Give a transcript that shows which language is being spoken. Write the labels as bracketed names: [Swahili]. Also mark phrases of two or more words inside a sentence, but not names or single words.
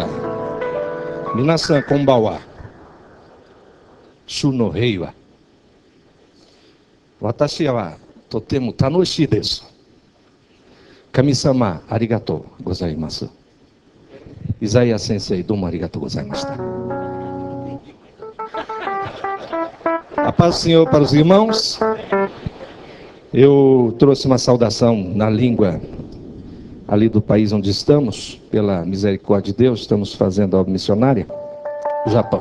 [Japanese] 皆さんこんばんは。主の平和 私はとても楽しいです. 神様、ありがとうございます. Isaiah 先生、どうもありがとうございました. [Portuguese] A paz do Senhor para os irmãos. Eu trouxe uma saudação na língua ali do país onde estamos, pela misericórdia de Deus, estamos fazendo a obra missionária, o Japão.